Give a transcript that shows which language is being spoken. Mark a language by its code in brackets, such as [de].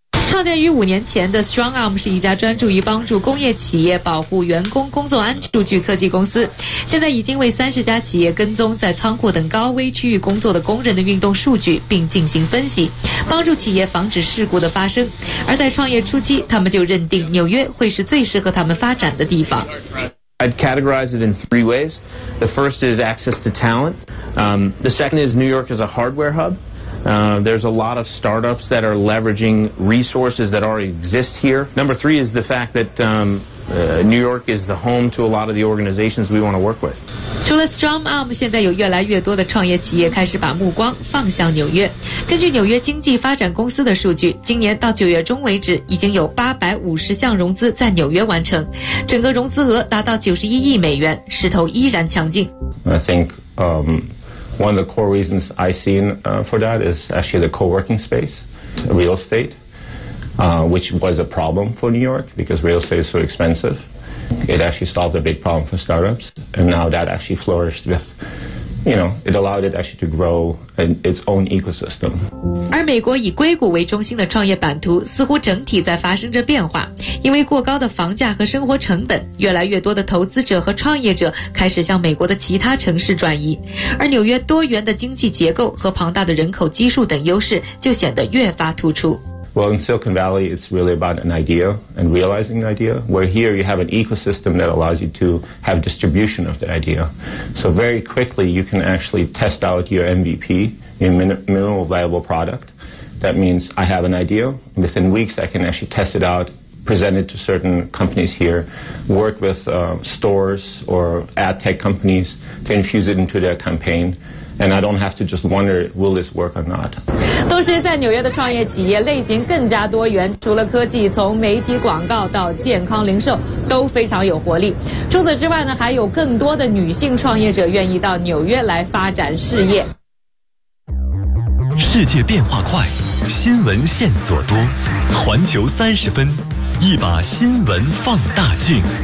[zh] 创建于5年前的 Strong Arm 是一家专注于帮助工业企业保护员工工作安全数据科技公司，现在已经为30家企业跟踪在仓库等高危区域工作的工人的运动数据并进行分析，帮助企业防止事故的发生。而在创业初期，他们就认定纽约会是最适合他们发展的地方。 [en] I'd categorize it in 3 ways. The first is access to talent. The second is New York is a hardware hub. There's a lot of startups that are leveraging resources that already exist here. Number 3 is the fact that New York is the home to a lot of the organizations we want to work with. [zh] 除了 Strong Arm， 现在有越来越多的创业企业开始把目光放向纽约。根据纽约经济发展公司的数据，今年到9月中为止，已经有850项融资在纽约完成，整个融资额达到91亿美元，势头依然强劲。 [en] I think one of the core reasons I've seen for that is actually the co-working space, real estate. Which was a problem for New York because real estate is so expensive. It actually solved a big problem for startups, and now that actually flourished with, you know, it allowed it actually to grow in its own ecosystem. [zh] 而美国以硅谷为中心的创业版图似乎整体在发生着变化，因为过高的房价和生活成本，越来越多的投资者和创业者开始向美国的其他城市转移，而纽约多元的经济结构和庞大的人口基数等优势就显得越发突出。 [en] Well, in Silicon Valley, it's really about an idea and realizing the idea, where here you have an ecosystem that allows you to have distribution of the idea. So very quickly, you can actually test out your MVP, your minimal viable product. That means I have an idea. Within weeks, I can actually test it out, present it to certain companies here, work with stores or ad tech companies to infuse it into their campaign. And I don't have to just wonder, will this work or not? [zh] 都是在纽约的创业企业，类型更加多元，除了科技，从媒体广告到健康零售都非常有活力。除此之外呢，还有更多的女性创业者愿意到纽约来发展事业。世界变化快，新闻线索多，环球三十分，一把新闻放大镜。